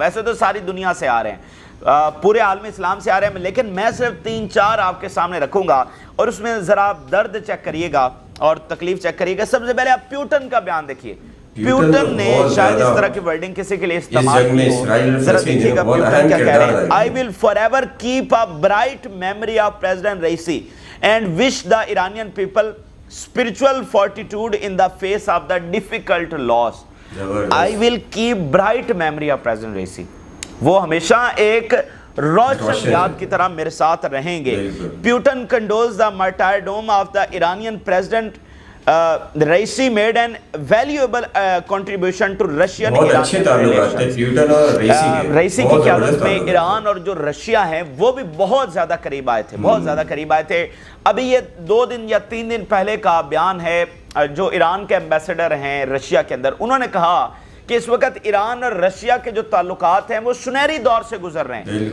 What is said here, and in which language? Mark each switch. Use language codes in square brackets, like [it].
[ur] ویسے تو ساری دنیا سے آ رہے ہیں, پورے عالم اسلام سے آ رہے ہیں, لیکن میں صرف 3-4 آپ کے سامنے رکھوں گا, اور اس میں ذرا آپ درد چیک کریے گا اور تکلیف چیک کریے گا. سب سے پہلے آپ پیوٹن کا بیان دیکھیے. پیوٹن نے شاید اس طرح کی ورڈنگ کسی کے لیے استعمال کی ہو, ذرا دیکھیے گا پیوٹن کیا کہہ رہے ہیں. [en] I will forever keep a bright memory of President Raisi and wish the Iranian people spiritual fortitude in the face of the difficult loss. I will keep bright memory of President Raisi. [ur] وہ ہمیشہ ایک روشن یاد کی طرح میرے ساتھ رہیں گے. [en] Putin condoles the martyrdom of the Iranian president. Raisi made an valuable contribution to Russian Iranian relations. [ur] Raisi کی قیادت میں ایران اور جو رشیا ہیں وہ بھی بہت زیادہ قریب آئے تھے, بہت زیادہ قریب آئے تھے. ابھی یہ 2 دن یا 3 دن پہلے کا بیان ہے, جو ایران کے ایمبیسڈر ہیں رشیا کے اندر, انہوں نے کہا کہ اس وقت ایران اور رشیا کے جو تعلقات ہیں وہ سنہری دور سے گزر رہے ہیں.